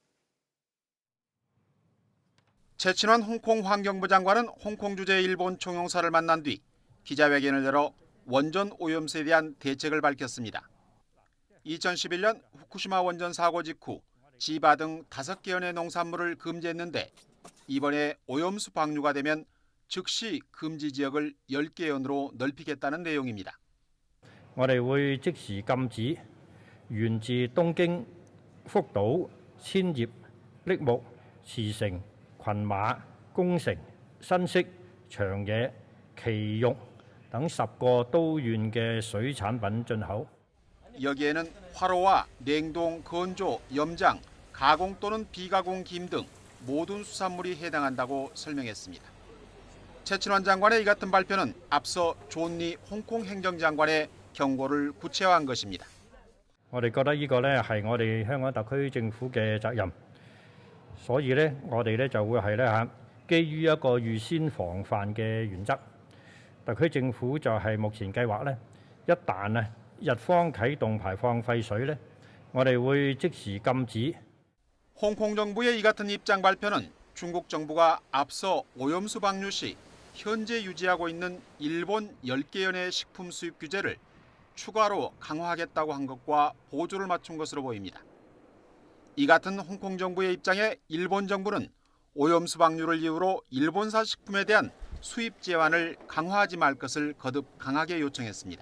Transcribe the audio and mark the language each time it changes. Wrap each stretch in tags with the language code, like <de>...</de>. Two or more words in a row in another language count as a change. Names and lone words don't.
<ko>최친원 홍콩 환경부 장관은 홍콩 주재 일본 총영사를 만난 뒤 기자회견을 열어 원전 오염수에 대한 대책을 밝혔습니다. 2011년 후쿠시마 원전 사고 직후 지바 등 5개 현의 농산물을 금지했는데 이번에 오염수 방류가 되면 즉시 금지 지역을 10개 현으로 넓히겠다는 내용입니다.</ko> <yue>我哋會即時禁止源自東京、福島、千葉、栃木、茨城、群馬、宮城、新潟、長野、埼玉等10個都縣嘅水產品進口。</yue> <ko>여기에는 화로와 냉동, 건조, 염장, 가공 또는 비가공 김 등 모든 수산물이 해당한다고 설명했습니다. 최친원 장관의 이 같은 발표는 앞서 존리 홍콩 행정장관의 경고를 구체화한 것입니다.</ko> <yue>我哋覺得呢個咧係我哋香港特區政府嘅責任，所以咧我哋咧就會係咧基於一個預先防範嘅原則，特區政府就係目前計劃咧，一旦日方啟動排放廢水咧，我哋會即時禁止。</yue> <ko>홍콩 정부의 이 같은 입장 발표는 중국 정부가 앞서 오염수 방류 시 현재 유지하고 있는 일본 10개 현의 식품 수입 규제를 추가로 강화하겠다고 한 것과 보조를 맞춘 것으로 보입니다. 이 같은 홍콩 정부의 입장에 일본 정부는 오염수 방류를 이유로 일본산 식품에 대한 수입 제한을 강화하지 말 것을 거듭 강하게 요청했습니다.</ko>